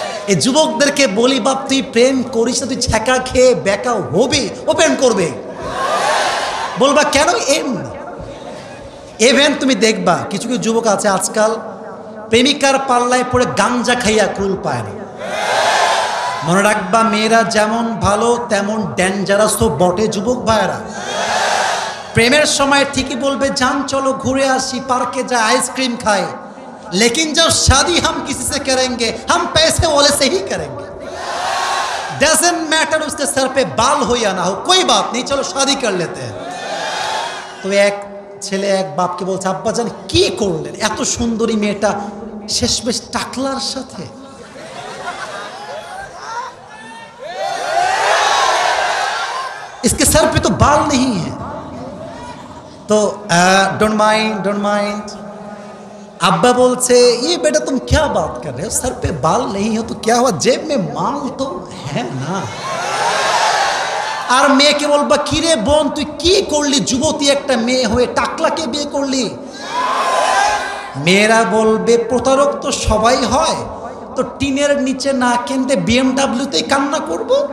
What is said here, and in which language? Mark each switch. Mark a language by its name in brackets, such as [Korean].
[Bangla] এই যুবকদেরকে বলি, বাপ তুই প্রেম করিস না, তুই ছ্যাঁকা খেয়ে বেকা হবি, ও প্রেম করবে। বলবা কেন? এমনি এভেন তুমি দেখবা কিছু কিছু যুবক আছে আজকাল প্রেমিকার পাল্লায় পড়ে গাঞ্জা খাইয়া কুল পায় না। মনে রাখবা, মেয়েরা যেমন ভালো তেমন ডেঞ্জারাসও বটে যুবক ভাইয়েরা। প্রেমের সময় ঠিকই বলবে জান চলো ঘুরে আসি, পার্কে যা আইসক্রিম খাই, [Hindi] लेकिन जब शादी हम किसी से करेंगे हम पैसे वाले से ही करेंगे। [English] doesn't matter [Hindi] उसके सर पे बाल हो या ना हो, कोई बात नहीं, चलो शादी कर लेते हैं। [Bangla] তো এক ছেলে এক বাপকে বলছে, আব্বাজান কি করলেন, এত সুন্দরী মেয়েটা শেষমেশ টাকলার সাথে। [Hindi] इसके सर पे तो बाल नहीं है। तो [English] Don't mind. [Hindi] अब्बा बोलते ये बेटा तुम क्या बात कर रहे हो, सर पे बाल नहीं हो तो क्या हुआ, जेब में माल तो है ना। [Bangla] আর মেয়েকে বলবা, কিরে বোন তুই কি করলি, যুবতী একটা মেয়ে হয়ে টাকলাকে বিয়ে করলি। মেয়েরা বলবে প্রতারক তো সবাই হয়, তো টিনের নিচে না কিনতে বিএমডব্লিউতেই কান্না করব।